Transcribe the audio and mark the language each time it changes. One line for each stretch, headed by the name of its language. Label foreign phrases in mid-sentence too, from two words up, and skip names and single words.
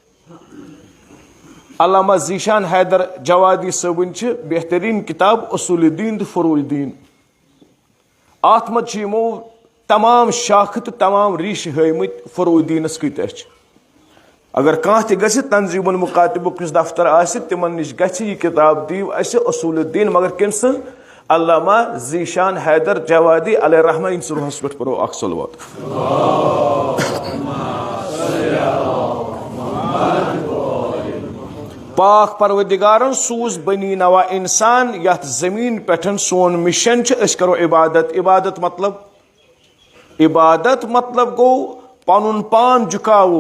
Kashmiri: علامہ ذیشان حیدر جوادی صٲبٕنۍ چھِ بہتریٖن کِتاب اصوٗلِ دیٖن تہٕ فروع دیٖن. اتھ منٛز چھِ یِمو تمام شاخہٕ تہٕ تمام ریٖشہٕ ہٲومٕتۍ فروع دیٖنس کۭتیاہ چھِ. اگر کانٛہہ تہِ گژھِ تنظیٖم المکاتبُک یُس دفتر آسہِ تِمن نِش گژھِ یہِ کِتاب دِیِو اسہِ اصوٗلِ دیٖن مگر کٔمۍ سٕنٛز علامہ ذیشان حیدر جوادی
Arabic: علیہ رحمہ
Kashmiri: یِہنٛدِس روحس پٮ۪ٹھ پرو اکھ صلوات. پاک پروردگارن سوٗز بنی نوا انسان یتھ زمین پٮ۪ٹھ سون مشن چھُ أسۍ کرو عبادت. عبادت مطلب گوٚو پنُن پان جُکاوو.